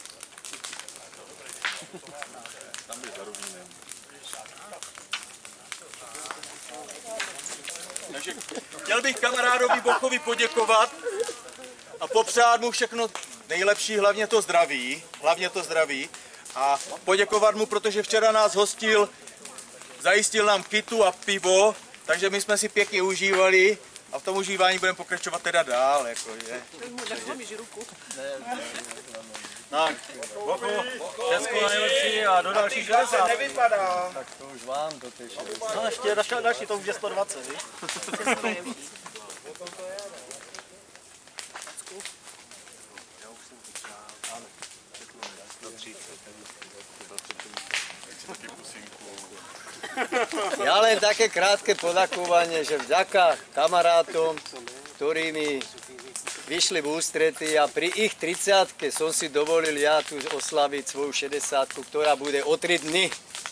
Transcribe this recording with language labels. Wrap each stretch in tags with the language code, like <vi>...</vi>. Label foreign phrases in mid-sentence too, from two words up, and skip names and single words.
<cs>Takže chtěl bych kamarádovi Bochovi poděkovat a popřát mu všechno nejlepší, hlavně to zdraví a poděkovat mu, protože včera nás hostil, zajistil nám kytu a pivo, takže my jsme si pěkně užívali a v tom užívání budeme pokračovat teda dál, jakože. Tak, Bochu, všechno nejlepší a do dalších 60. Nevypadá. Tak to už vám to teď. No ještě další, to už je 120, víš?</cs> <sk>Ja len také krátke poďakovanie, že vďaka kamarátom, ktorí mi vyšli v ústrety a pri ich 30-ke som si dovolil ja tu oslaviť svoju 60-ku, ktorá bude o 3 dny.</sk>